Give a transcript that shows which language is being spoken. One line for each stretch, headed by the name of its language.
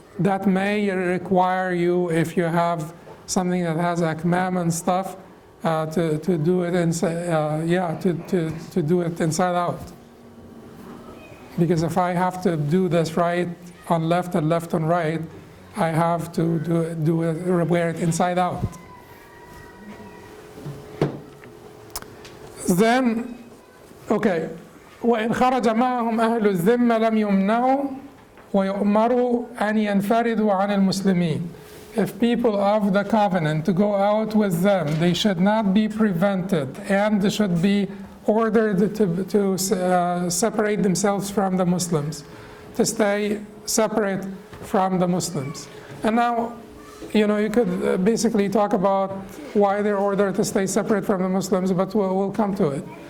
English: That may require you, if you have something that has akmam and stuff, to do it inside, to do it inside out. Because if I have to do this right on left and left on right, I have to wear it inside out.
Arabic: Then, okay, وإن خرج معهم أهل الذمة لم يمنعوا ويؤمروا أن ينفردوا عن المسلمين.
English: If people of the covenant to go out with them, they should not be prevented and they should be ordered to separate themselves from the Muslims, to stay separate from the Muslims. And now, you know, you could basically talk about why they're ordered to stay separate from the Muslims, but we'll come to it.